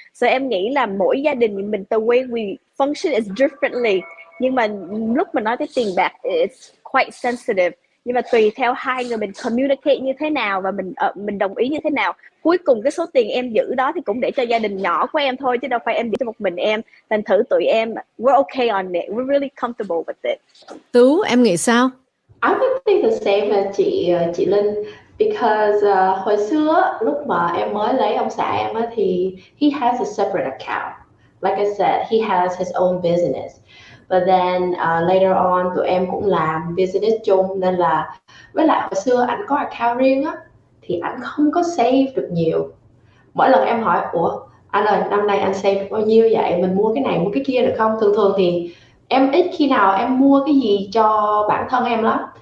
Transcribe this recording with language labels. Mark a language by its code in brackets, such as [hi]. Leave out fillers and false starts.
[vi] So em nghĩ là mỗi gia đình mình, [en] the way we function is differently. [vi] Nhưng mà lúc mà nói tới tiền bạc, [en] it's quite sensitive. [vi] Nhưng mà tùy theo hai người mình communicate như thế nào, và mình đồng ý như thế nào. Cuối cùng cái số tiền em giữ đó thì cũng để cho gia đình nhỏ của em thôi, chứ đâu phải em giữ cho một mình em. Thành thử tụi em, [en] we're okay on it, we're really comfortable with it. [vi] Tú, em nghĩ sao? [en] I would think the same as chị Linh, because [vi] hồi xưa lúc mà em mới lấy ông xã em thì [en] he has a separate account. Like I said, he has his own business. But then later on [vi] tụi em cũng làm business chung, nên là với lại hồi xưa ảnh có account riêng á thì ảnh không có save được nhiều. Mỗi lần em hỏi, ủa anh ơi, năm nay anh save được bao nhiêu vậy, mình mua cái này mua cái kia được không? Thường thì em ít khi nào em mua cái gì cho bản thân em lắm.